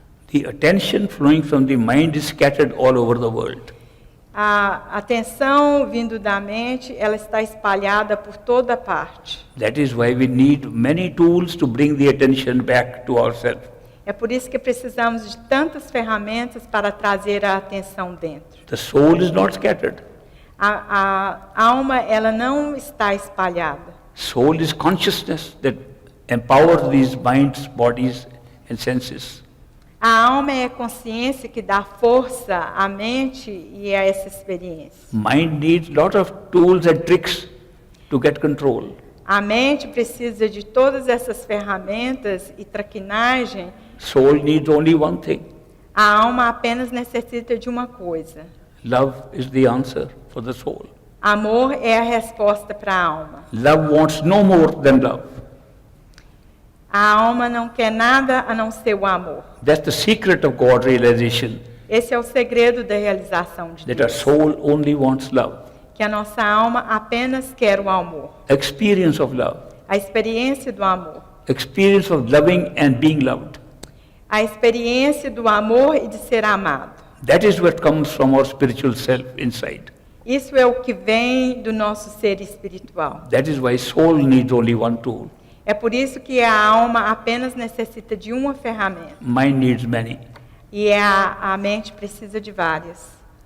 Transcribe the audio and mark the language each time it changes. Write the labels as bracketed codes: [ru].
[en] The attention flowing from the mind is scattered all over the world. [pt] A atenção vindo da mente, ela está espalhada por toda parte. [en] That is why we need many tools to bring the attention back to ourselves. [pt] É por isso que precisamos de tantas ferramentas para trazer a atenção dentro. [en] The soul is not scattered. [pt] A alma, ela não está espalhada. [en] Soul is consciousness that empowers these minds, bodies, and senses. [pt] A alma é a consciência que dá força à mente e a essa experiência. [en] Mind needs lot of tools and tricks to get control. [pt] A mente precisa de todas essas ferramentas e traquinagem. [en] Soul needs only one thing. [pt] A alma apenas necessita de uma coisa. [en] Love is the answer for the soul. [pt] Amor é a resposta para a alma. [en] Love wants no more than love. [pt] A alma não quer nada a não ser o amor. [en] That's the secret of God realization, [pt] Esse é o segredo da realização de [en] that our [pt] Deus. [en] soul only wants love. [pt] Que a nossa alma apenas quer o amor. [en] Experience of love. [pt] A experiência do amor. [en] Experience of loving and being loved. [pt] A experiência do amor e de ser amado. [en] That is what comes from our spiritual self inside. [pt] Isso é o que vem do nosso ser espiritual. [en] That is why soul needs only one tool. [pt] É por isso que a alma apenas necessita de uma ferramenta. [en] Mind needs many. [pt] E a mente precisa de várias.